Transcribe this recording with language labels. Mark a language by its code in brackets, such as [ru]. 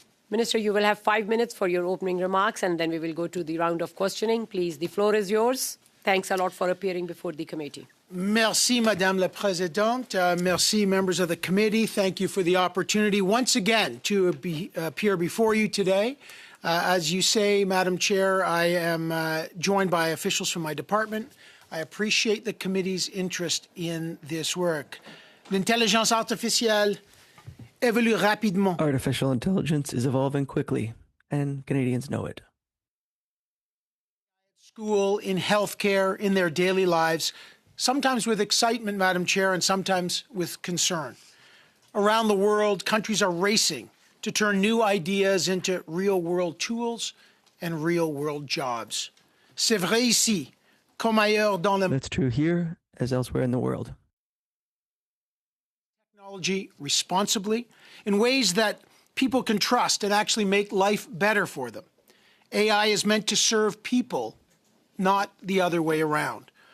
[en] Minister, you will have 5 minutes for your opening remarks, and then we will go to the round of questioning. Please, the floor is yours. Thanks a lot for appearing before the committee. [fr] Merci, Madame la Présidente. [en] Merci, members of the committee. Thank you for the opportunity once again to appear before you today. As you say, Madam Chair, I am joined by officials from my department. I appreciate the committee's interest in this work. [fr] L'intelligence artificielle évolue rapidement. [en] Artificial intelligence is evolving quickly, and Canadians know it. School, in healthcare, in their daily lives, sometimes with excitement, Madam Chair, and sometimes with concern. Around the world, countries are racing to turn new ideas into real-world tools and real-world jobs. [fr] C'est vrai ici, comme ailleurs dans le monde. [en] That's true here as elsewhere in the world. Technology responsibly in ways that people can trust and actually make life better for them. AI is meant to serve people, not the other way around.